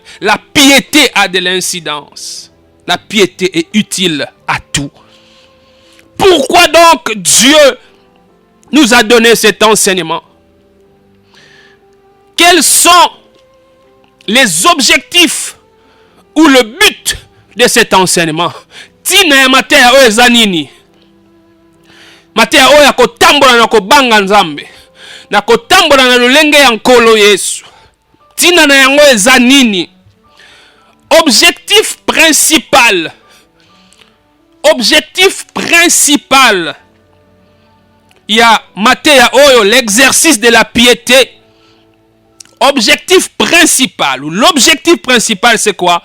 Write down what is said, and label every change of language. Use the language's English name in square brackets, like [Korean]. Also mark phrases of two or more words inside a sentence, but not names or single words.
[French] La piété a de l'incidence. La piété est utile à tout. Pourquoi donc Dieu nous a donné cet enseignement? Quels sont les objectifs ou le but de cet enseignement? [Lingala] Tina matea o ezanini. Matea o ya kotambola na kobanga nzambe. Na kotambola na lulenge ya nkolo Yesu. Tina na yango ezanini. [French] Objectif principal. Objectif principal. Il y a [Lingala] matea oyo [French] l'exercice de la piété. objectif principal, ou l'objectif principal, c'est quoi?